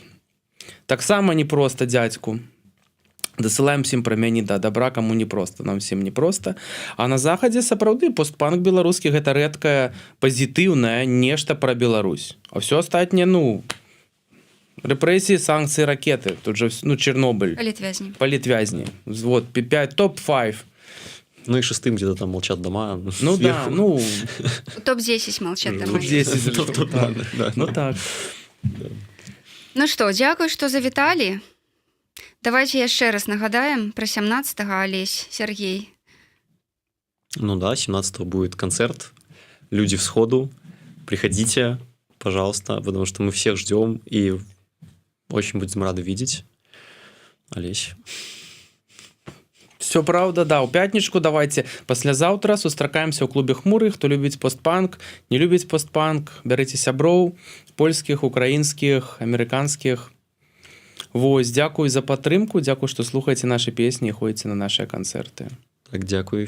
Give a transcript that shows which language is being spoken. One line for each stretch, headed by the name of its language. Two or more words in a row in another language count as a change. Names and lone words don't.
Belarusian: Таксама непроста дзядзьку. Дасылаем всім прамяні да добра, каму непроста, нам всім непроста. А на захадзе сапраўды постпанк беларускі гэта рэдкае пазітыўнае нешта пра Беларусь. А ўсё астатняе, ну... Рэпрэсіі, санкцыі, ракеты.
Russian: Тут же, ну, Чернобыль. Политвязни. Вот, топ-5. Ну и шестым где-то там «Молчат дома». Ну сверху. Да, ну... Топ-10 «Молчат дома». Топ-10. Ну так.
Belarusian: Ну што, дзякуй, што завіталі. Давайте яшчэ раз нагадаем про 17-го, Олесь, Сергей.
Russian: Ну да, 17-го будет концерт «Люди всходу». Приходите, пожалуйста, потому что мы всех ждем и очень будем рады видеть. Олесь. Все правда, да.
Belarusian: У пятнічку давайте паслязаўтра сустракаемся ў клубе «Хмуры». Хто любіць постпанк, не любіць постпанк, бярыце сяброў польскіх, украінскіх, амерыканскіх. Вось, дзякуй за падтрымку, дзякуй, што слухаеце нашы песні і ходзіце на нашыя канцэрты.